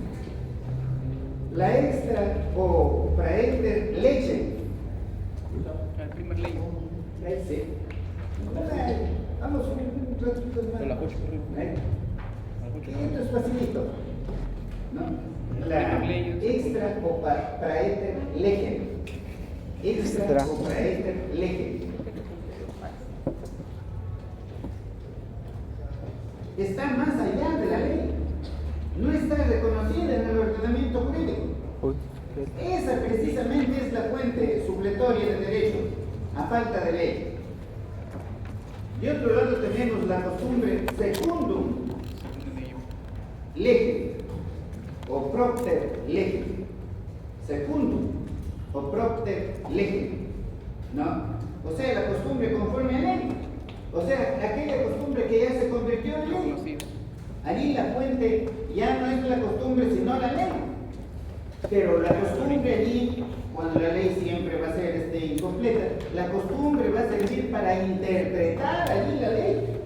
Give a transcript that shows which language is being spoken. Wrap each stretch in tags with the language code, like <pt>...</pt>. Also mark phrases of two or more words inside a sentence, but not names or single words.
<la>La extra o praeter leche.</la> <es>El primer ley. Sí. Vamos un ratito más. Esto es facilito, ¿no?</es> <la>La extra o praeter legem. Extra o praeter legem.</la> <es>Está más allá de la ley. No está reconocida en el ordenamiento jurídico. Esa precisamente es la fuente supletoria de derechos a falta de ley. De otro lado tenemos la costumbre</es> <la>secundum legem o propter legem. Secundum o propter legem,</la> <es>¿no? O sea, la costumbre conforme a ley. O sea, aquella costumbre que ya se convirtió en ley. Allí la fuente ya no es la costumbre sino la ley. Pero la costumbre allí, cuando la ley siempre va a ser incompleta, la costumbre va a servir para interpretar allí la ley.</es>